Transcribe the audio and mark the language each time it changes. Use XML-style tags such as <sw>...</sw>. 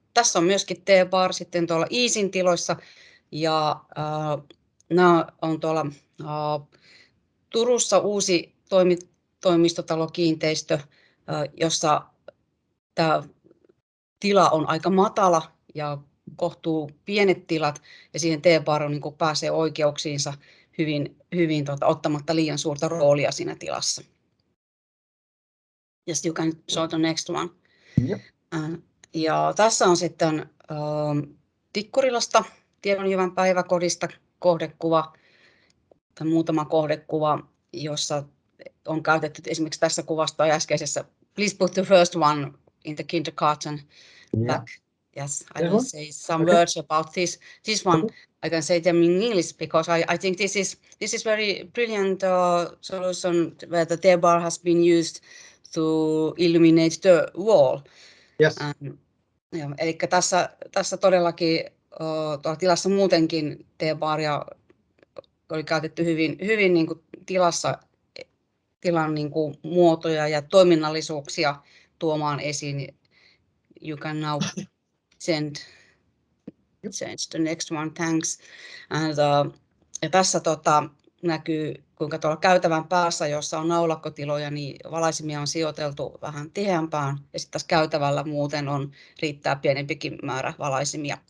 <fi>Tässä on myöskin T-bar sitten tuolla Easyn tiloissa, ja nämä on tuolla Turussa uusi toimistotalokiinteistö, jossa tämä tila on aika matala ja kohtuu pienet tilat, ja siihen T-bar niin kuin pääsee oikeuksiinsa hyvin ottamatta liian suurta roolia siinä tilassa.</fi> <en>Yes, you can show the next one. Yep.</en> <fi>Ja tässä on sitten Tikkurilasta, Tiedonjyvän päiväkodista kohdekuva, tai muutama kohdekuva, jossa on käytetty esimerkiksi tässä kuvastoa äskeisessä.</fi> <en>Please put the first one in the kindergarten back. Yes, I will say some words about this one. I can say them in English because I think this is very brilliant solution where the T-bar has been used to illuminate the wall. Yes.</en> <fi>Eli tässä todellakin tuolla tilassa muutenkin T-baria oli käytetty hyvin niin kuin tilan niin kuin muotoja ja toiminnallisuuksia tuomaan esiin.</fi> <en>You can now change the next one, thanks.</en> <fi>Ja tässä näkyy, kuinka tuolla käytävän päässä, jossa on naulakkotiloja, niin valaisimia on sijoiteltu vähän tiheämpään, ja sitten tässä käytävällä muuten riittää pienempikin määrä valaisimia.</fi>